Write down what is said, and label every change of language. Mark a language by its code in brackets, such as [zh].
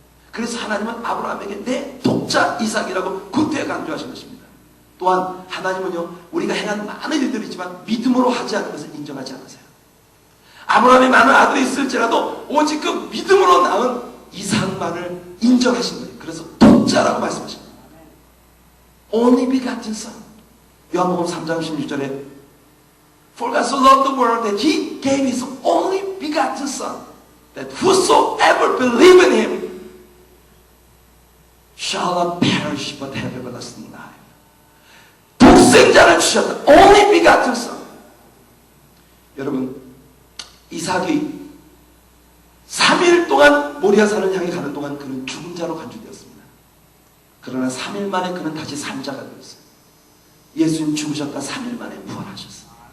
[ko] 그래서 하나님은 아브라함에게 내 독자 이삭이라고 구태 강조하신 것입니다. 또한 하나님은요, 우리가 행한 많은 일들이지만 믿음으로 하지 않은 것을 인정하지 않으세요. 아브라함이 많은 아들이 있을지라도 오직 그 믿음으로 낳은 이삭만을 인정하신 거예요. 그래서 독자라고 말씀하십니다. [en] Only begotten son. [ko] 요한복음 3장 16절에 [en] For God so loved the world that He gave His only begotten son, that whosoever believe in Him shall not perish but have everlasting life. [ko] 독생자를 주셨다. [en] Only begotten son. [ko] 여러분, 이삭이 3일 동안 모리아산을 향해 가는 동안 그는 죽은 자로 간주되었습니다. 그러나 3일 만에 그는 다시 산 자가 되었어요. 예수님 죽으셨다 3일 만에 부활하셨어요.